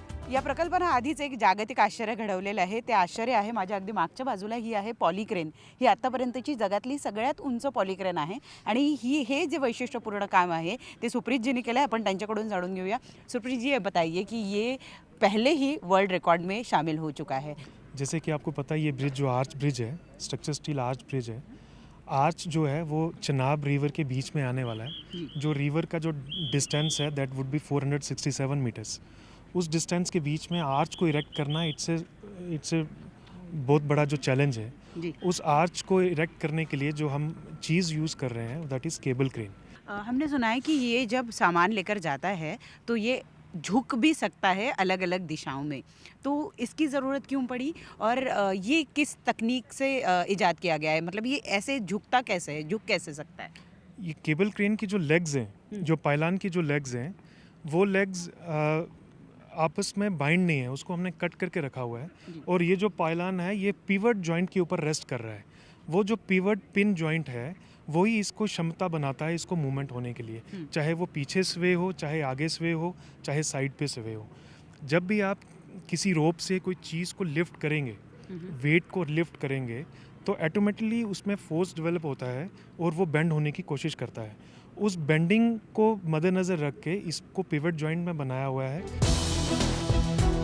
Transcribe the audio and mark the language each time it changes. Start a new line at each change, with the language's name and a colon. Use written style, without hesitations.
Marathi: या प्रकल्पानं आधीच एक जागतिक आश्चर्य घडवलेलं आहे. ते आश्चर्य आहे माझ्या अगदी मागच्या बाजूला. ही आहे पॉलीक्रेन. ही आत्तापर्यंतची जगातली सगळ्यात उंच पॉलीक्रेन आहे आणि हे जे वैशिष्ट्यपूर्ण काम आहे ते सुप्रीतजींनी केलं आहे. आपण त्यांच्याकडून जाणून घेऊया.
Hindi: सुप्रीत जी, ये बताइए कि ये पहले ही वर्ल्ड रिकॉर्ड में शामिल हो चुका है. जैसे कि आपको पता है ये ब्रिज जो आर्च ब्रिज है, स्ट्रक्चर स्टील आर्च ब्रिज है. आर्च जो है वो चनाब रिवर के बीच में आने वाला है. जो रिवर का जो डिस्टेंस है
English: That would be 467 metres.
Hindi: उस डिस्टेंस के बीच में आर्च को इरेक्ट करना
English: it's a
Hindi: बहुत बड़ा जो चैलेंज है. जी. उस आर्च को इरेक्ट करने के लिए जो हम चीज़ यूज़ कर रहे हैं
English: That is cable crane.
Hindi: हमने सुना है कि ये जब सामान लेकर जाता है तो ये झुक भी सकता है अलग अलग दिशाओं में, तो इसकी ज़रूरत क्यों पड़ी और ये किस तकनीक से इजाद किया गया है? मतलब ये ऐसे झुकता कैसे है, झुक कैसे सकता है? ये केबल क्रेन की जो लेग्स हैं, जो पायलान की जो लेग्स हैं, वो लेग्स आपस में बाइंड नहीं है, उसको हमने कट करके रखा हुआ है. और ये जो पायलान है ये पिवट जॉइंट के ऊपर रेस्ट कर रहा है. वो जो पिवट पिन जॉइंट है वही इसको क्षमता बनाता है इसको मूवमेंट होने के लिए. चाहे वो पीछे स्वे हो, चाहे आगे स्वे हो, चाहे साइड पे स्वे हो. जब भी आप किसी रोप से कोई चीज़ को लिफ्ट करेंगे, वेट को लिफ्ट करेंगे, तो ऑटोमेटिकली उसमें फोर्स डेवलप होता है और वो बेंड होने की कोशिश करता है. उस बेंडिंग को मद्देनज़र रख के इसको पिवट जॉइंट में बनाया हुआ है.